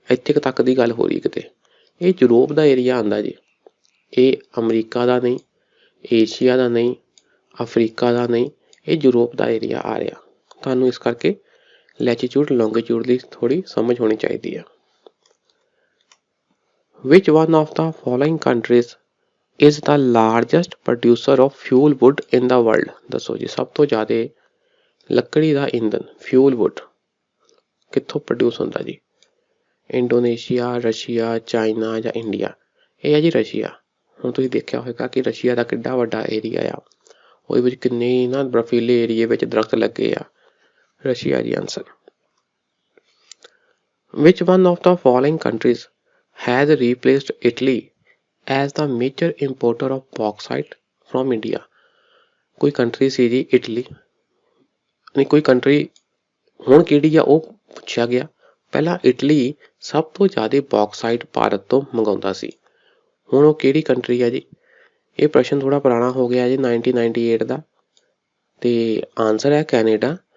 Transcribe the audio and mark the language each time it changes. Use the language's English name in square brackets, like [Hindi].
[Punjabi] ਇੱਥੇ ਤੱਕ ਦੀ ਗੱਲ ਹੋ ਰਹੀ ਕਿਤੇ। ਇਹ ਯੂਰੋਪ ਦਾ ਏਰੀਆ ਆਉਂਦਾ ਜੀ। ਇਹ ਅਮਰੀਕਾ ਦਾ ਨਹੀਂ, ਏਸ਼ੀਆ ਦਾ ਨਹੀਂ, ਅਫਰੀਕਾ ਦਾ ਨਹੀਂ, ਇਹ ਯੂਰੋਪ ਦਾ ਏਰੀਆ ਆ ਰਿਹਾ। ਤੁਹਾਨੂੰ ਇਸ ਕਰਕੇ ਲੈਟੀਟਿਊਡ ਲੌਂਗੀਟਿਊਡ ਦੀ ਥੋੜ੍ਹੀ ਸਮਝ ਹੋਣੀ ਚਾਹੀਦੀ ਆ। [English] Which one of the following countries is the largest producer of fuel wood in the world? [Punjabi] ਦੱਸੋ ਜੀ, ਸਭ ਤੋਂ ਜ਼ਿਆਦਾ ਲੱਕੜੀ ਦਾ ਇੰਧਨ ਫਿਊਲ ਵੁੱਡ ਕਿੱਥੋਂ ਪ੍ਰੋਡਿਊਸ ਹੁੰਦਾ ਜੀ? ਇੰਡੋਨੇਸ਼ੀਆ, ਰਸ਼ੀਆ, ਚਾਈਨਾ ਜਾਂ ਇੰਡੀਆ? ਇਹ ਹੈ ਜੀ ਰਸ਼ੀਆ। ਹੁਣ ਤੁਸੀਂ ਦੇਖਿਆ ਹੋਵੇਗਾ ਕਿ ਰਸ਼ੀਆ ਦਾ ਕਿੱਡਾ ਵੱਡਾ ਏਰੀਆ ਆ, ਉਹਦੇ ਵਿੱਚ ਕਿੰਨੇ ਨਾ ਬਰਫੀਲੇ ਏਰੀਏ ਵਿੱਚ ਦਰਖਤ ਲੱਗੇ ਆ। ਰਸ਼ੀਆ ਜੀ answer. [English] Which one of the following countries has replaced Italy as the major importer of bauxite from India? [Punjabi] ਕੋਈ ਕੰਟਰੀ ਸੀ ਜੀ ਇਟਲੀ, ਨਹੀਂ ਕੋਈ ਕੰਟਰੀ, ਹੁਣ ਕਿਹੜੀ ਆ ਉਹ ਪੁੱਛਿਆ ਗਿਆ। ਪਹਿਲਾਂ ਇਟਲੀ ਸਭ ਤੋਂ ਜ਼ਿਆਦਾ ਬੌਕਸਾਈਟ ਭਾਰਤ ਤੋਂ ਮੰਗਾਉਂਦਾ ਸੀ। ਹੁਣ ਉਹ ਕਿਹੜੀ ਕੰਟਰੀ ਆ ਜੀ? ਇਹ ਪ੍ਰਸ਼ਨ ਥੋੜ੍ਹਾ ਪੁਰਾਣਾ ਹੋ ਗਿਆ ਜੀ, 1998 ਦਾ, ਤੇ ਆਨਸਰ ਹੈ ਕੈਨੇਡਾ।